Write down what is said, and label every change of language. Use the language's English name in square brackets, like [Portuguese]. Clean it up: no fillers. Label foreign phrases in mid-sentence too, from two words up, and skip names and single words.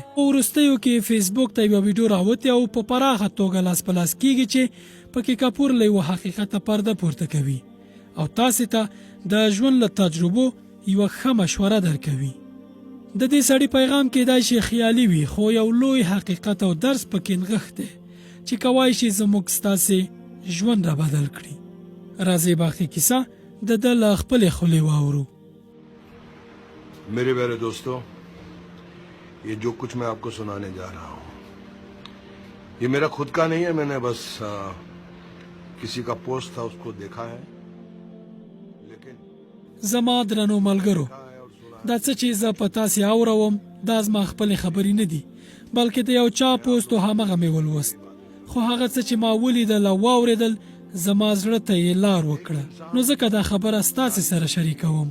[Pashto] په وروستیو کې فیسبوک ته یوه ویډیو راوتې او په پراخه توګه لاس په لاس کیږي چې پکې کپور له یوه حقیقته پرده پورته کوي او تاسې ته د ژوند له تجربو یوه ښه مشوره درکوي. د دې سړي پیغام کیدای شي خیالي وي، خو یو لوی حقیقت او درس پکې نغښتی چې کوای شي زموږ ستاسې ژوند را بدل کړي. راځئ باقي کیسه د ده له خپلې خولې واورو. [Hindi] मेरे प्यारे दोस्तों, ये जो कुछ मैं आपको सुनाने जा रहा हूँ ये मेरा खुद का नहीं है. मैंने बस किसी का पोस्ट था उसको देखा है. लेकिन [Pashto] زما درنو ملګرو، دا څه چې زه په تاسې اورم دا زما خپلې خبرې نه دي، بلکې د یو چا پوسټ و همغه مې ولوست. خو هغه څه چې ما ولیدل او واورېدل زما زړه ته یې لار وکړه، نو ځکه دا خبره ستاسې سره شریکوم.